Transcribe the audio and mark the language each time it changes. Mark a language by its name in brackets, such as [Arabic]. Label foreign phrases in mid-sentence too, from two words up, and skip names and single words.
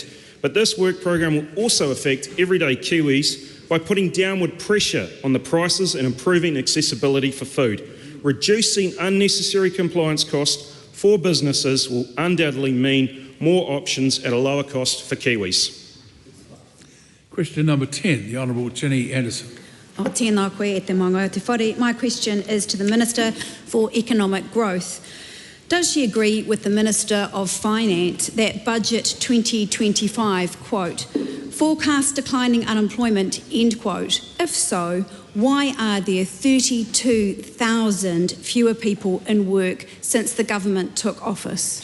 [English] But this work program will also affect everyday Kiwis by putting downward pressure on the prices and improving accessibility for food. Reducing unnecessary compliance costs for businesses will undoubtedly mean more options at a lower cost for Kiwis. Question number 10, the Honourable Ginny Anderson. [Māori] Tēnā koe e te maunga o te whare. [English] My question is to the Minister for Economic Growth. Does she agree with the Minister of Finance that Budget 2025, quote, forecast declining unemployment, end quote? If so, why are there 32,000 fewer people in work since the government took office?